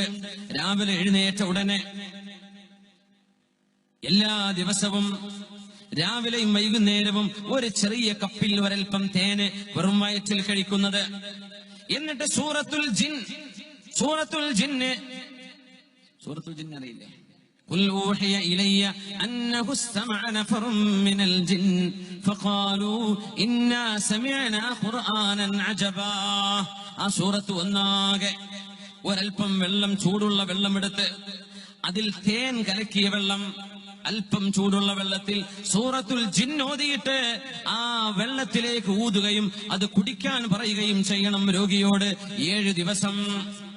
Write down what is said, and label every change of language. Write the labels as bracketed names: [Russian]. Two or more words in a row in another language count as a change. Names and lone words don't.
[Malayalam] രാവിലെ എഴുന്നേറ്റ ഉടനെ എല്ലാ ദിവസവും രാവിലെയും വൈകുന്നേരവും ഒരു ചെറിയ കപ്പിൽ ഒരൽപ്പം തേന് വെറും വയറ്റിൽ കഴിക്കുന്നത്. എന്നിട്ട് സൂറത്തുൽ ജിൻ അറിയില്ലേ? [Arabic] قل أوحي إلي أنه استمع نفر من الجن فقالوا إنا سمعنا قرآنا عجبا. [Malayalam] ആ സൂറത്ത് ഒന്നാകെ ഒരൽപ്പം വെള്ളം, ചൂടുള്ള വെള്ളം എടുത്ത് അതിൽ തേൻ കലക്കിയ വെള്ളം, അല്പം ചൂടുള്ള വെള്ളത്തിൽ സൂറത്തുൽ ജിൻ ഓതിയിട്ട് ആ വെള്ളത്തിലേക്ക് ഊതുകയും അത് കുടിക്കാൻ പറയുകയും ചെയ്യണം രോഗിയോട് 7 ദിവസം.